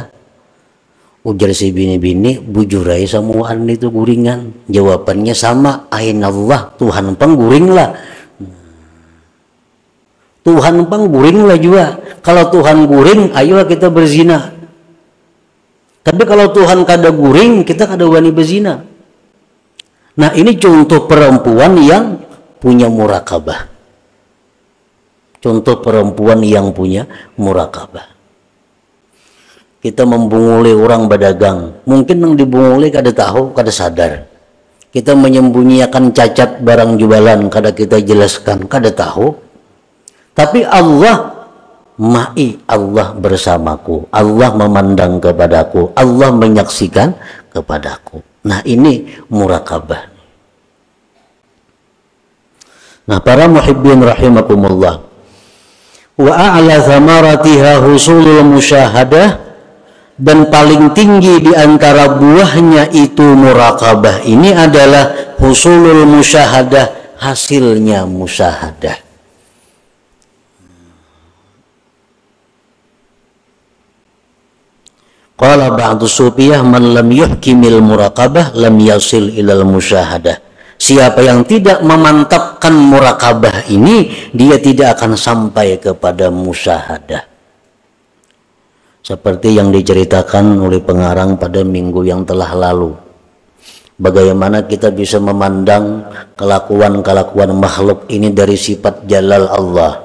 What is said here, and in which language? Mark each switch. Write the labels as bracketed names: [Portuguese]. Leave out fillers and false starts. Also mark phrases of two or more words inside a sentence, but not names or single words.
[Banjar] Ujar si bini-bini, bujurai semuaan itu guringan. Jawabannya sama, ainallah, Tuhan pengguring lah. Tuhan pengguring lah juga. Kalau Tuhan guring, ayolah kita berzina. Tapi kalau Tuhan kada guring, kita kada wani berzina. [Indonesian] Nah, ini contoh perempuan yang punya murakabah. Contoh perempuan yang punya murakabah. [Banjar] Kita membunguli orang berdagang, mungkin yang dibunguli kada tahu, kada sadar. Kita menyembunyikan cacat barang jualan, kada kita jelaskan, kada tahu. [Indonesian] Tapi Allah ma'i, Allah bersamaku, Allah memandang kepadaku, Allah menyaksikan kepadaku. Nah, ini murakabah. Nah, para [Arabic] محبين رحمكم الله, وأعلى ثمراتها حصول المشاهدة, [Indonesian] dan paling tinggi di antara buahnya itu murakabah ini adalah [Arabic] حصول المشاهدة, [Indonesian] hasilnya musyahadah. [Arabic] قال بعض الصوفية، من لم يحكم المراقبة لم يصل إلى المشاهدة. [Indonesian] Siapa yang tidak memantapkan murakabah ini, dia tidak akan sampai kepada musyahadah. Seperti yang diceritakan oleh pengarang pada minggu yang telah lalu. Bagaimana kita bisa memandang kelakuan-kelakuan makhluk ini dari sifat jalal Allah.